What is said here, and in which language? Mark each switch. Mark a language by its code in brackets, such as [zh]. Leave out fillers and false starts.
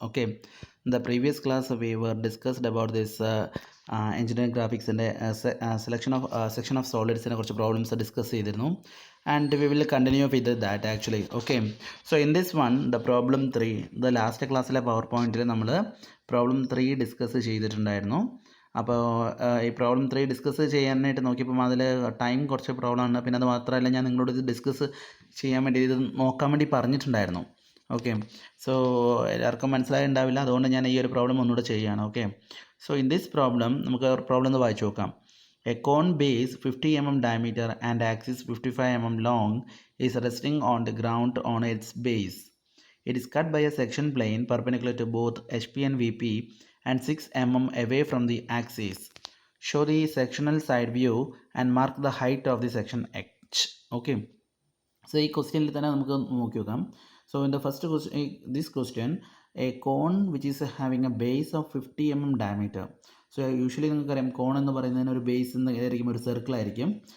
[en] Okay, in the previous class we were discussed about this engineering graphics and selection of section of solids and problems discuss [ml] ചെയ്തിരുന്നു, [en] and we will continue with that actually. Okay, so in this one the problem 3, the last class PowerPoint [ml] നമ്മൾ [en] problem 3 discuss [ml] ചെയ്തിട്ടുണ്ടായിരുന്നു. അപ്പോൾ ഈ problem 3 discuss ചെയ്യാനായിട്ട് നോക്കിയപ്പോൾ അതിൽ time കുറച്ച് പ്രോബ്ലമാണ്. പിന്നെ അത് മാത്രമല്ല, ഞാൻ നിങ്ങളോട് ഇത് ഡിസ്കസ് ചെയ്യാൻ വേണ്ടി ഇത് നോക്കാൻ വേണ്ടി പറഞ്ഞിട്ടുണ്ടായിരുന്നു. ഓക്കെ, സോ എല്ലാവർക്കും മനസ്സിലായിട്ടുണ്ടാവില്ല, അതുകൊണ്ട് ഞാൻ ഈ ഒരു പ്രോബ്ലം ഒന്നുകൂടെ ചെയ്യുകയാണ്. [en] okay, so in this problem [ml] നമുക്ക് [en] problem [ml] ഒന്ന് വായിച്ചു നോക്കാം. [en] A cone base 50 mm diameter and axis 55 mm long is resting on the ground on its base. It is cut by a section plane perpendicular to both HP and VP and 6 mm away from the axis. Show the sectional side view and mark the height of the section H. Okay, so [ml] ഈ ക്വസ്റ്റ്യനിൽ തന്നെ നമുക്ക് നോക്കി നോക്കാം. [en] So in the first question, this question, a cone which is having a base of 50 mm diameter. [ml] So usually നിങ്ങൾക്കറിയാം, കോൺ എന്ന് പറയുന്നതിന് ഒരു ബേസ് ഏതായിരിക്കും, ഒരു സർക്കിൾ ആയിരിക്കും.